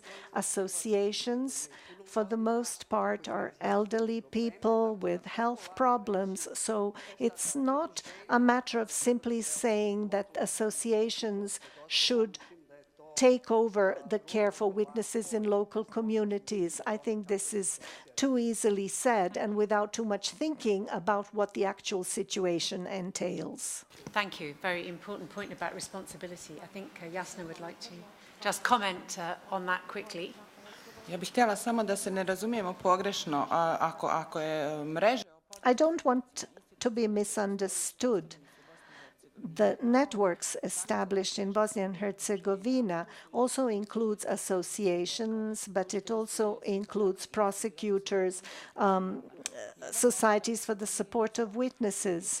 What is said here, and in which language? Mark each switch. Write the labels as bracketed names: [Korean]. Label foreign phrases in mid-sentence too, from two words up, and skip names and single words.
[English] Associations, for the most part, are elderly people with health problems, so it's not a matter of simply saying that associations should take over the care for witnesses in local communities. I think this is too easily said and without too much thinking about what the actual situation entails. Thank you. Very important point about responsibility. I think Jasna would like to just comment on that quickly. [Bosnian] Ja bih htjela samo da se ne razumijemo pogrešno, ako je mreža... [English] I don't want to be misunderstood. The networks established in Bosnia and Herzegovina also includes associations, but it also includes prosecutors, societies for the support of witnesses.